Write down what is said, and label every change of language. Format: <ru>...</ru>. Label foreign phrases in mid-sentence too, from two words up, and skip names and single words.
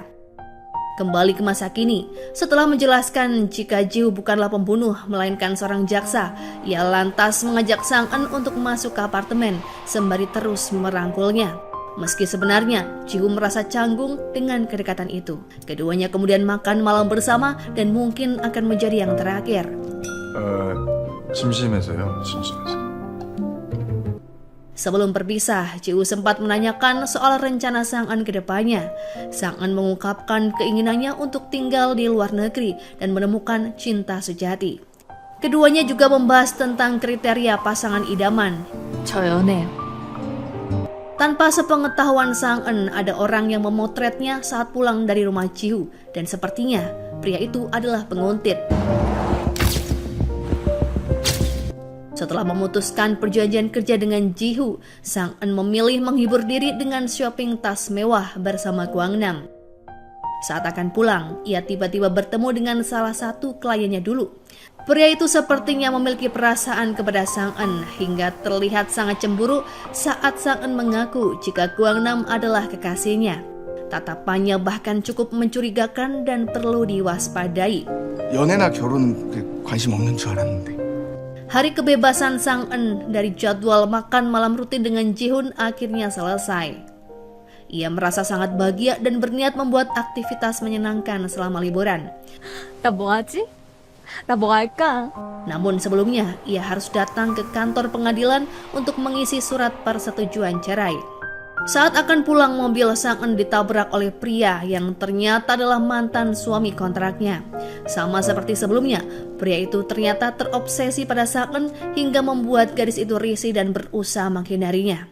<id>Kembali ke masa kini, setelah menjelaskan jika Ji-hu bukanlah pembunuh melainkan seorang jaksa, ia lantas mengajak Sang-eun untuk masuk ke apartemen sembari terus merangkulnya. Meski sebenarnya Ji-hu merasa canggung dengan kedekatan itu. Keduanya kemudian makan malam bersama dan mungkin akan menjadi yang terakhir.</id> <ko>심심해서요. 심심해서.</ko> <id>Sebelum berpisah, Ji-hu sempat menanyakan soal rencana Sang-eun ke depannya. Sang-eun mengungkapkan keinginannya untuk tinggal di luar negeri dan menemukan cinta sejati. Keduanya juga membahas tentang kriteria pasangan idaman.</id> <ko>저 연애요.</ko> <id>Tanpa sepengetahuan Sang-eun, ada orang yang memotretnya saat pulang dari rumah Ji-hu, dan sepertinya pria itu adalah penguntit. Setelah memutuskan perjanjian kerja dengan Ji-hu, Sang-eun memilih menghibur diri dengan shopping tas mewah bersama Gwang-nam. Saat akan pulang, ia tiba-tiba bertemu dengan salah satu kliennya dulu. Pria itu sepertinya memiliki perasaan kepada Sang-eun hingga terlihat sangat cemburu saat Sang-eun mengaku jika Gwang-nam adalah kekasihnya. Tatapannya bahkan cukup mencurigakan dan perlu diwaspadai.</id> <ko>연애나 결혼은 관심 없는 줄 알았는데.</ko> <id>Hari kebebasan Sang-eun dari jadwal makan malam rutin dengan Ji-hun akhirnya selesai. Ia merasa sangat bahagia dan berniat membuat aktivitas menyenangkan selama liburan.</id> <ko>나 뭐 하지? 나 뭐 할까?</ko> <id>Namun sebelumnya, ia harus datang ke kantor pengadilan untuk mengisi surat persetujuan cerai. Saat akan pulang, mobil Sang-eun ditabrak oleh pria yang ternyata adalah mantan suami kontraknya. Sama seperti sebelumnya, pria itu ternyata terobsesi pada Sang-eun hingga membuat gadis itu risih dan berusaha menghindarinya.</id>